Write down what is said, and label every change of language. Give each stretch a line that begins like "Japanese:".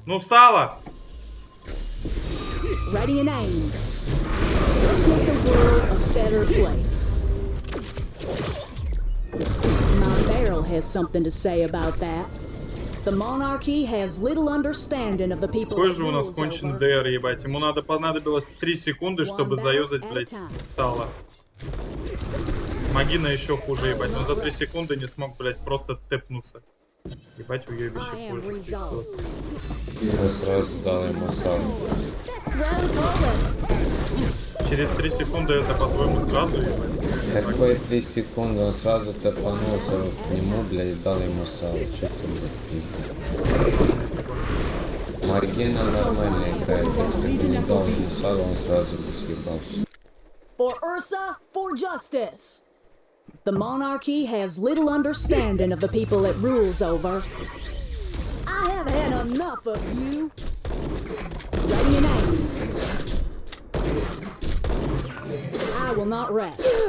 Russian: Ну, сало!
English: Ready and aimed. Let's make the world a better place. My barrel has something to say about that. The monarchy has little understanding of the people.
Russian: Какой же у нас конченый ДР, ебать. Ему понадобилось 3 секунды, чтобы заюзать, блядь, сало. Магина еще хуже, ебать. Он за 3 секунды не смог, блядь, просто тэпнуться. Ебать, уебище хуже. Я сразу дал ему сало. Через 3 секунды это, по-твоему, сразу, ебать? Какой 3 секунды, он сразу тэпанулся к нему, блядь, и дал ему сало. Чё ты, блядь, пиздец? Магина нормально играет, если бы не дал ему сало, он сразу бы съебался.
English: For Ursa, for justice. The monarchy has little understanding of the people it rules over. I have had enough of you. Ready and aimed. I will not rest.